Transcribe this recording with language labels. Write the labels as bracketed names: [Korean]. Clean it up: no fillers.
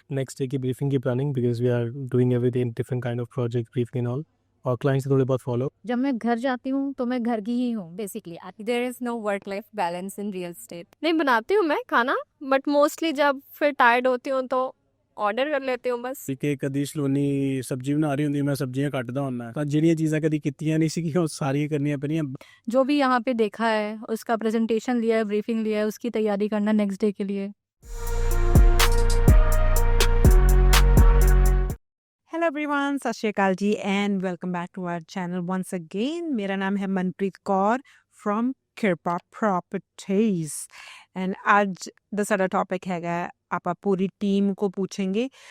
[English] next day [Hindi] की briefing की planning [English] because we are doing everything different kind of project briefing and all [Hindi] और client से थोड़े बहुत [English] Follow. [Hindi] जब मैं घर जाती हूँ तो मैं घर की ही हूँ basically. [English] There is no work life balance in real estate. [Hindi] नहीं बनाती हूँ मैं खाना, [English] but mostly [Hindi] जब फिर टायर्ड होती हूँ तो ऑर्डर कर लेती हूँ बस। [Punjabi] ਕਿ ਕਦੀ ਸਲੋਨੀ ਸਬਜ਼ੀ ਬਣਾ ਰਹੀ ਹੁੰਦੀ ਮੈਂ ਸਬਜ਼ੀਆਂ ਕੱਟਦਾ ਹੁੰਦਾ ਤਾਂ ਜਿਹੜੀਆਂ ਚੀਜ਼ਾਂ ਕਦੀ ਕੀਤੀਆਂ ਨਹੀਂ ਸੀਗੀਆਂ ਉਹ ਸਾਰੀਆਂ ਕਰਨੀਆਂ ਪੈਣੀਆਂ। [Hindi] जो भी यहाँ पे देखा है उसका प्रेजेंटेशन लिया है, ब्रीफिंग लिया है, उसकी तैयारी करना नेक्स्ट डे के लिए। [English] Hello everyone, Sat Shri Akal ji and welcome back to our channel once again. [Hindi] मेरा नाम है मनप्रीत कौर फ्रॉम किरपा प्रॉपर्टीज एंड [Punjabi] आज दा साडा टॉपिक हैगा [Hindi] आप पूरी टीम को पूछेंगे।